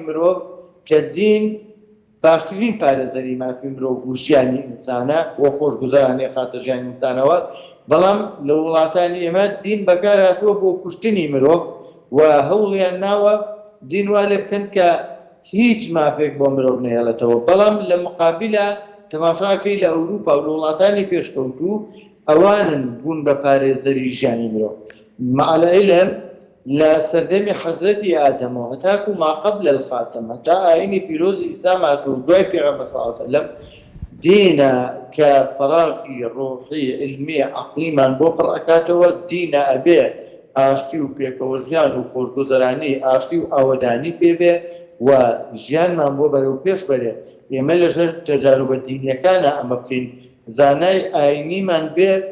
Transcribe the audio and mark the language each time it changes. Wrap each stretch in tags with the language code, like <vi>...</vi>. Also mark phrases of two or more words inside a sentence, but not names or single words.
<ckb>مرۆڤ کە دین باشترین پارێزەری مافی مرۆڤ و ژیانی ئینسانە وە خۆشگوزەرانی خاتە ژیانی ئینسانەوە بەڵام لە وڵاتانی ئێمە دین بەکارهاتووە بۆ کوشتنی مرۆڤ و هەوڵیان ناوە دین وا لێ بکەن کە هیچ مافێک بۆ مرۆڤ نەهێڵێتەوە بەڵام لە مقابلە تەماشاکەی لە ئەوروپا و لە وڵاتانی پێشکەوتوو ئەوانن بوون بە پارێزەری ژیانی مرۆڤ</ckb> <ar>مع العلم</ar> <ckb>لە سەردەمی حەزرەتی ئادەمەوە هەتاکو</ckb> <ar>ما قبل</ar> <ckb>الخاتم هەتا ئاینی پیرۆزی ئیسلام هاتووە دوای پێغەمبەر</ckb> <ar>صلی الله علیه وسلم</ar> <ckb>دینە کە فەراغی ڕۆحی علمی عەقلیمان بۆ پڕ ئەکاتەوە دینە ئەبێ ئاشتی و پێکەوە ژیان و خۆشگوزەرانی ئاشتی و ئاوەدانی پێبێ و ژیانمان بۆ بەرەو پێش بەرێ ئێمە لەژێر تەجاروبە دینیەکانە ئەمە بکەین زانای ئاینیمان بێ</ckb>